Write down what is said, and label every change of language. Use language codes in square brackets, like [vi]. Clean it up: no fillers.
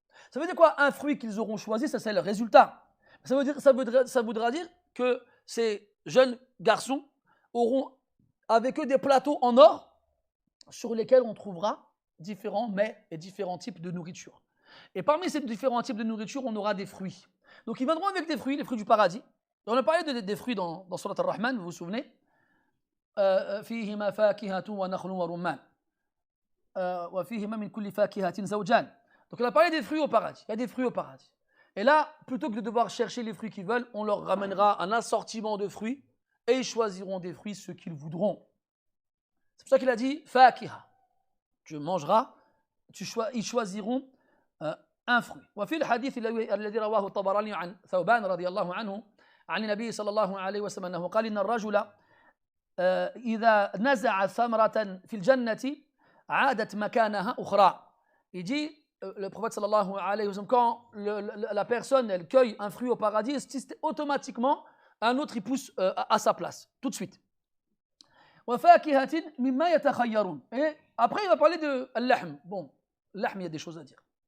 [fr] Ça veut dire quoi, un fruit qu'ils auront choisi? Ça, c'est le résultat. Ça voudra dire que ces jeunes garçons auront avec eux des plateaux en or sur lesquels on trouvera différents mets et différents types de nourriture. Et parmi ces différents types de nourriture, on aura des fruits. Donc ils viendront avec des fruits, les fruits du paradis. Et on a parlé des fruits dans Surat Ar-Rahman, vous vous souvenez? [ar] فيهما فاكهة ونخل ورمان وفيهما من كل فاكهة زوجان. [fr] Donc on a parlé des fruits au paradis. Il y a des fruits au paradis. Et là, plutôt que de devoir chercher les fruits qu'ils veulent, on leur ramènera un assortiment de fruits et ils choisiront des fruits ceux qu'ils voudront. C'est pour ça qu'il a dit fakiha. Tu mangeras, ils choisiront un fruit. [ar] وفي الحديث الذي رواه الطبراني عن ثوبان رضي الله عنه عن النبي صلى الله عليه وسلم أنه قال إن الرجل إذا نزع ثمرة في الجنة عادت مكانها أخرى. [fr] Il dit, le prophète sallallahu alayhi wa sallam, quand la personne elle cueille un fruit au paradis, automatiquement un autre il pousse à sa place, tout de suite. [ar] وفاكهة مما يتخيرون. [fr] Et après il va parler de al-lahm. Bon, al-lahm, il y a des choses à dire.